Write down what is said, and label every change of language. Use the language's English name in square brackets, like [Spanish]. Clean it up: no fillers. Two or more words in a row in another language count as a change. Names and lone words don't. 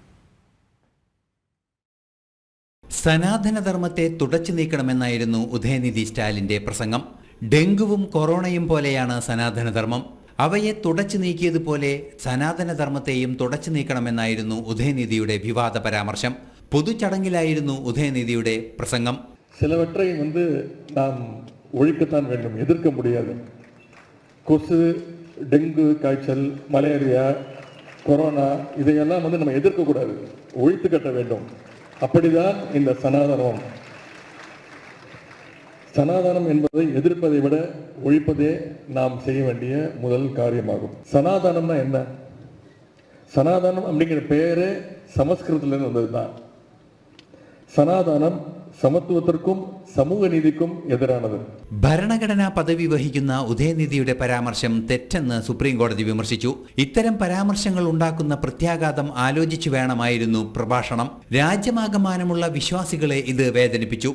[Malayalam] സനാതനധർമ്മത്തെ തുടച്ചു നീക്കണമെന്നായിരുന്നു ഉദയനിധി സ്റ്റാലിന്റെ പ്രസംഗം. ഡെങ്കുവും കൊറോണയും പോലെയാണ് സനാതനധർമ്മം. അവയെ തുടച്ചു നീക്കിയതുപോലെ സനാതനധർമ്മത്തെയും തുടച്ചു നീക്കണമെന്നായിരുന്നു ഉദയനിധിയുടെ വിവാദ പരാമർശം. പൊതുചടങ്ങിലായിരുന്നു ഉദയനിധിയുടെ പ്രസംഗം. [Tamil] சிலவற்றை நாம் ஒழிக்கத்தான் வேண்டும், எதிர்க்க முடியாது. கொசு, டெங்கு காய்ச்சல், மலேரியா, கொரோனா இதையெல்லாம் நம்ம எதிர்க்கக்கூடாது, ஒழித்து கட்ட வேண்டும். அப்படிதான் இந்த சனாதனம். சனாதனம் என்பதை எதிர்ப்பதை விட ஒழிப்பதே நாம் செய்ய வேண்டிய முதல் காரியமாகும். சனாதனம்னா என்ன? சனாதனம் அப்படிங்கிற பெயரே சமஸ்கிருதத்திலிருந்து வந்ததுதான். [Malayalam] സനാതനം സമത്വത്തിനും സമൂഹ നീതിക്കും എതിരാണത്. ഭരണഘടനാ പദവി വഹിക്കുന്ന ഉദയനിധിയുടെ പരാമർശം തെറ്റെന്ന് സുപ്രീംകോടതി വിമർശിച്ചു. ഇത്തരം പരാമർശങ്ങൾ ഉണ്ടാക്കുന്ന പ്രത്യാഘാതം ആലോചിച്ചു വേണമായിരുന്നു പ്രഭാഷണം. രാജ്യമാകമാനമുള്ള വിശ്വാസികളെ ഇത് വേദനിപ്പിച്ചു.